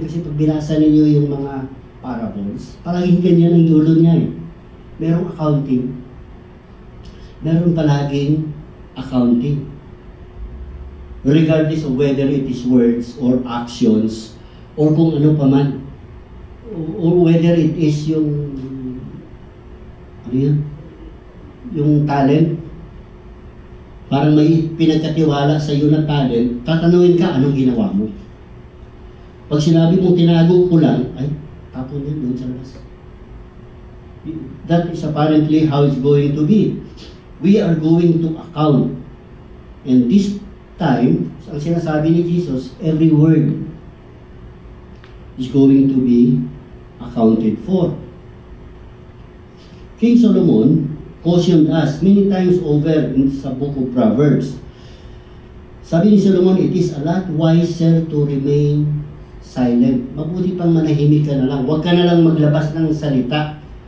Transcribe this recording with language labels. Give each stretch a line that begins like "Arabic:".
Filipino: Kasi pag binasa ninyo yung mga parables, palaging ganyan ang dulo niya eh. Merong accounting. Meron palaging accounting.
English: Regardless of whether it is words or actions or
Filipino: kung ano pa man.
English: Or whether it is
Filipino: yung ano yan? Yung
English: talent.
Filipino: Parang may pinagkatiwala sa iyo na talent, tatanungin ka anong ginawa mo. Pag sinabi mo tinago ko lang, ay, tapon yan doon sa labas.
English: That is apparently how it's going to be. We are going to account. And this time,
Filipino: ang sinasabi ni Jesus,
English: every word is going to be accounted for. King Solomon cautioned us many times over in sa book of Proverbs.
Filipino: Sabi ni Solomon,
English: it is a lot wiser to remain silent.
Filipino: Mabuti pang manahimik ka na lang. Huwag ka na lang maglabas ng salita.